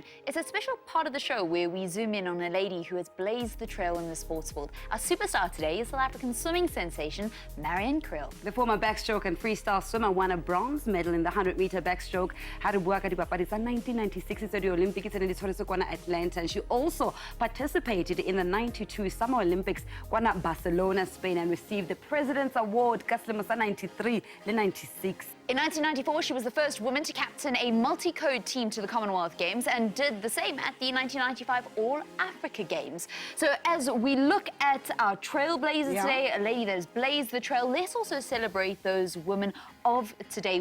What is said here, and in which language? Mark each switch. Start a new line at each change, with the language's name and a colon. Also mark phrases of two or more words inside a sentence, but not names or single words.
English: It's a special part of the show where we zoom in on a lady who has blazed the trail in the sports world. Our superstar today is South African swimming sensation, Marion Kriel. The former backstroke and freestyle swimmer won a bronze medal in the 100-meter backstroke.
Southern Sotho: Ha re bua ka dipapadi tsa 1996 tsa di Olympics tse ne di tshwaretswe kwana Atlanta.
English: And she also participated in the 92 Summer Olympics kwana Barcelona, Spain, and received the President's Award
Southern Sotho: ka selemo sa 93 le 96.
English: In 1994, she was the first woman to captain a multi-code team to the Commonwealth Games and did the same at the 1995 All-Africa Games. So as we look at our trailblazers today, a lady that has blazed the trail, let's also celebrate those women of today.